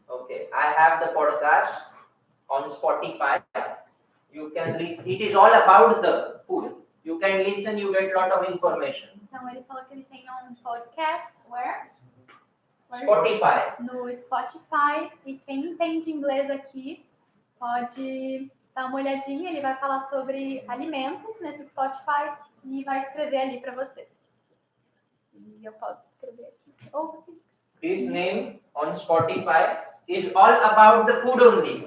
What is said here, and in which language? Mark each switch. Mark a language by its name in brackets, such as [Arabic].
[English] Okay, I have the podcast on Spotify. You can listen. It is all about the food. You can listen. You get lot of information. [Portuguese] Então, ele falou que ele tem um podcast, [English] where? Spotify. [Portuguese] No Spotify. E quem entende inglês aqui pode dar uma olhadinha. Ele vai falar sobre alimentos nesse Spotify e vai escrever ali para vocês. E eu posso escrever aqui. Ou vocês. [English] This name on Spotify is all about the food only.